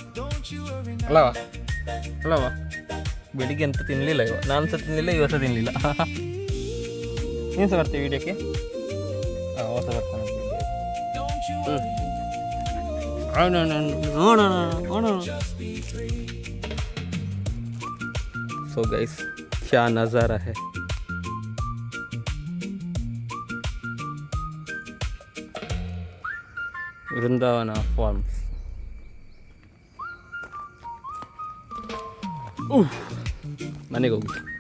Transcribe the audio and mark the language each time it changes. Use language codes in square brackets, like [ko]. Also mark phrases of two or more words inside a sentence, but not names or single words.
[kn] ಬೆಳಿಗ್ಗೆ ಅಂತ ತಿನ್ನಲಿಲ್ಲ, ನಾನು ಸಹ ತಿನ್ನಲಿಲ್ಲ, ಇವತ್ತು ತಿನ್ನಲಿಲ್ಲ. ನೀನು ಸಹ ಬರ್ತೀವಿ ವಿಡಿಯೋಕ್ಕೆ? ಹೊಸ ಬರ್ತಾನೆ. ನೋಡೋಣ. [en] so guys, [hi] क्या नज़ारा है. वृंदावन फॉर्म्स. [kn] ಮನೆಗೆ ಹೋಗಿ